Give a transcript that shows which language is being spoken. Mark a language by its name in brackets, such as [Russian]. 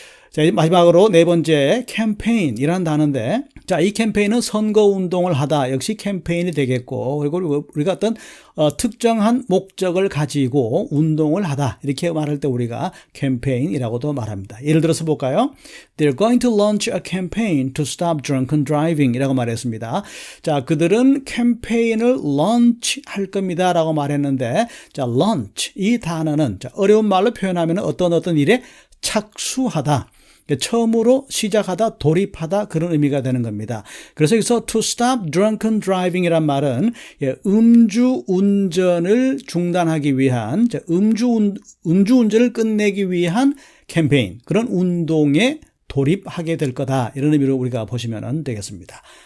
[Korean] 자, 마지막으로 네 번째 캠페인이라는 단어인데, 자, 이 캠페인은 선거 운동을 하다 역시 캠페인이 되겠고, 그리고 우리가 어떤 특정한 목적을 가지고 운동을 하다 이렇게 말할 때 우리가 캠페인이라고도 말합니다. 예를 들어서 볼까요? [English] They're going to launch a campaign to stop drunken driving [Korean] 이라고 말했습니다. 자, 그들은 캠페인을 launch 할 겁니다 라고 말했는데, 자, launch 이 단어는 자, 어려운 말로 표현하면 어떤 일에 착수하다, 처음으로 시작하다, 돌입하다 그런 의미가 되는 겁니다. 그래서 여기서 [English] to stop drunken driving [Korean] 이란 말은 음주 운전을 중단하기 위한, 음주 운전을 끝내기 위한 캠페인, 그런 운동에 돌입하게 될 거다 이런 의미로 우리가 보시면 되겠습니다.